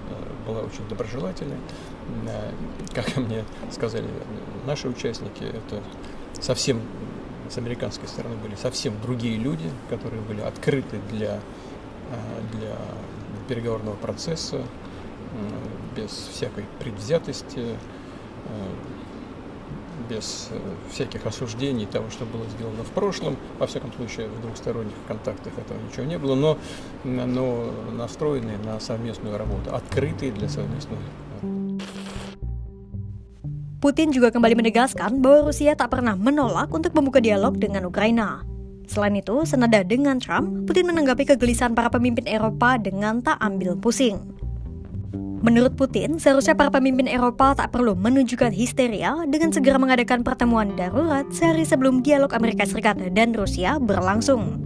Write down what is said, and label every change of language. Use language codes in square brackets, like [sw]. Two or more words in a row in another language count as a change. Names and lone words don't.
[ru] Как мне сказали наши участники, это совсем с американской стороны были совсем другие люди, которые были открыты для переговорного процесса, без всякой предвзятости, без всяких осуждений того, что было сделано в прошлом. Во всяком случае, в двухсторонних контактах этого ничего не было, но настроенные на совместную работу, открытые для совместной работы. [id] Putin juga kembali menegaskan bahwa Rusia tak pernah menolak untuk membuka dialog dengan Ukraina. Selain itu, senada dengan Trump, Putin menanggapi kegelisahan para pemimpin Eropa dengan tak ambil pusing. Menurut Putin, seharusnya para pemimpin Eropa tak perlu menunjukkan histeria dengan segera mengadakan pertemuan darurat sehari sebelum dialog Amerika Serikat dan Rusia berlangsung.